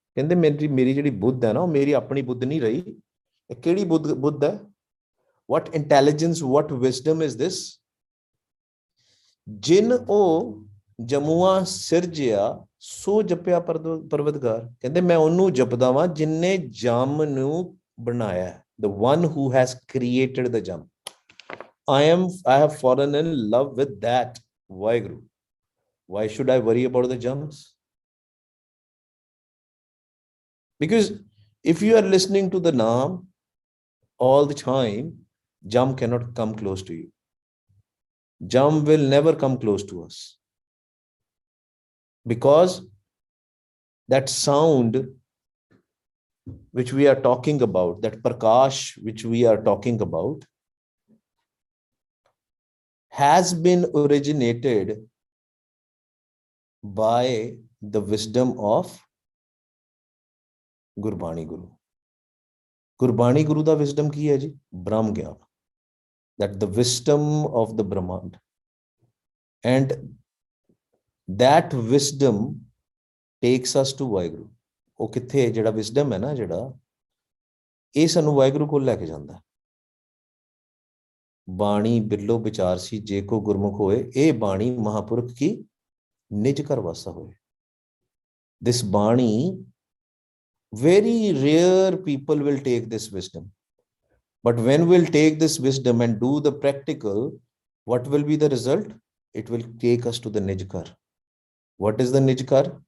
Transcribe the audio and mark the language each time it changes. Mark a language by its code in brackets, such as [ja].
[pa] ਕਹਿੰਦੇ ਮੇਰੀ ਜਿਹੜੀ ਬੁੱਧ ਹੈ ਨਾ, ਉਹ ਮੇਰੀ ਆਪਣੀ ਬੁੱਧ ਨਹੀਂ ਰਹੀ. ਇਹ ਕਿਹੜੀ ਬੁੱਧ ਹੈ? [en] What intelligence, what wisdom is this? [pa] ਜਿਨ ਉਹ ਜਮੂਆ ਸਿਰਜਿਆ ਸੋ ਜਪਿਆ ਪਰਵਤਗਾਰ. ਕਹਿੰਦੇ ਮੈਂ ਉਹਨੂੰ ਜਪਦਾ ਵਾਂ ਜਿਨਨੇ ਜਮ ਨੂੰ ਬਣਾਇਆ. [en] The one who has created the jam. I have fallen in love with that Vaheguru. Why should I worry about the jams? Because if you are listening to the Naam all the time, jam cannot come close to you. Jam will never come close to us. Because that sound which we are talking about, that Prakash which we are talking about, has been originated by the wisdom of Gurbani Guru. [pa] Gurbani Guru ਦਾ wisdom ਕੀ ਹੈ ਜੀ? ਬ੍ਰਹਮ ਗਿਆਨ, [en] that the wisdom of the Brahmand, and that wisdom takes us to Waheguru. [pa] ਉਹ ਕਿੱਥੇ ਜਿਹੜਾ wisdom ਹੈ ਨਾ, ਜਿਹੜਾ ਇਹ ਸਾਨੂੰ ਵਾਹਿਗੁਰੂ ਕੋਲ ਲੈ ਕੇ ਜਾਂਦਾ। ਬਾਣੀ ਬਿਰਲੋ ਵਿਚਾਰ ਸੀ ਜੇ ਕੋ ਗੁਰਮੁਖ ਹੋਏ, ਇਹ ਬਾਣੀ ਮਹਾਪੁਰਖ ਕੀ ਨਿਜ ਘਰ ਵਾਸਾ ਹੋਏ। [en] This bani, very rare people will take this wisdom, but when we'll take this wisdom and do the practical, what will be the result? It will take us to the Nij Ghar. What is the Nij Ghar?